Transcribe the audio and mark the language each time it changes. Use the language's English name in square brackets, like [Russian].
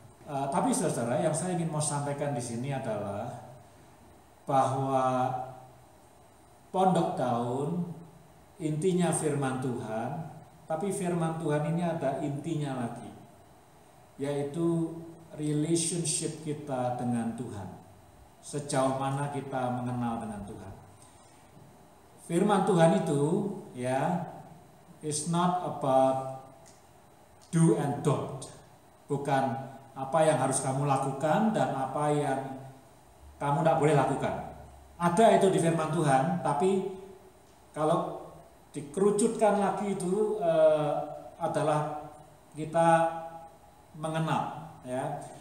[Indonesian] Tapi saudara, yang saya ingin mau sampaikan di sini adalah bahwa Pondok Daun intinya firman Tuhan, tapi firman Tuhan ini ada intinya lagi, yaitu relationship kita dengan Tuhan. Sejauh mana kita mengenal dengan Tuhan. Firman Tuhan itu, ya, [English] is not about do and don't. [Indonesian] Bukan apa yang harus kamu lakukan dan apa yang kamu tidak boleh lakukan. Ada itu di firman Tuhan, tapi kalau dikerucutkan lagi itu adalah kita mengenal, ya.